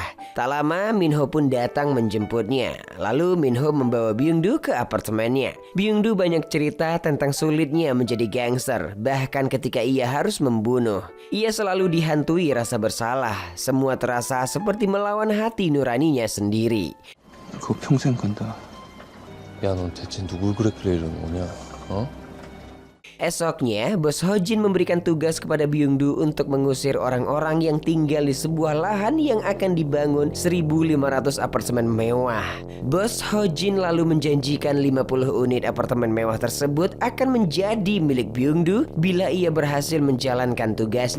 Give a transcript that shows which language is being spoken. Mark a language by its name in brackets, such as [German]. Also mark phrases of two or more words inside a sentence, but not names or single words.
[Indonesian] Tak lama Minho pun datang menjemputnya. Lalu Minho membawa Byung-do ke apartemennya. Byung-do banyak cerita tentang sulitnya menjadi gangster, bahkan ketika ia harus membunuh. Ia selalu dihantui rasa bersalah. Semua terasa seperti melawan hati nuraninya sendiri. [Korean] 그거 평생 간다. 야, 넌 대체 누굴 그랬길래 이러는 거냐? 어? [Indonesian] Esoknya, Bos Hojin memberikan tugas kepada Byung-do untuk mengusir orang-orang yang tinggal di sebuah lahan yang akan dibangun 1.500 apartemen mewah. Bos Hojin lalu menjanjikan 50 unit apartemen mewah tersebut akan menjadi milik Byung-do bila ia berhasil menjalankan tugasnya.